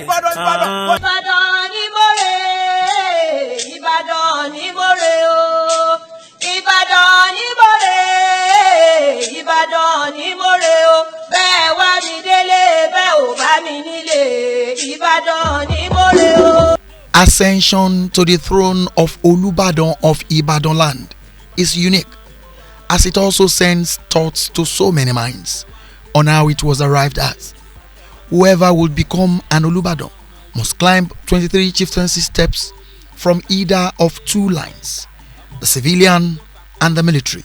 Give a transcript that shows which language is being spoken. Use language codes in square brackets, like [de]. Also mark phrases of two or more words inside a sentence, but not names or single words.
[yo] Ibadan ni more, Ibadan ni more o. Ibadan ni more, Ibadan ni more o. Bẹ́ẹ̀ wá mi délé, bẹ́ẹ̀ ò bá mi nílé. Ibadan ni more o. [en] Ascension to the throne of Olubadan of Ibadan land is unique, as it also sends thoughts to so many minds on how it was arrived at. Whoever will become an Olubadan must climb 23 chieftaincy steps from either of two lines, the civilian and the military.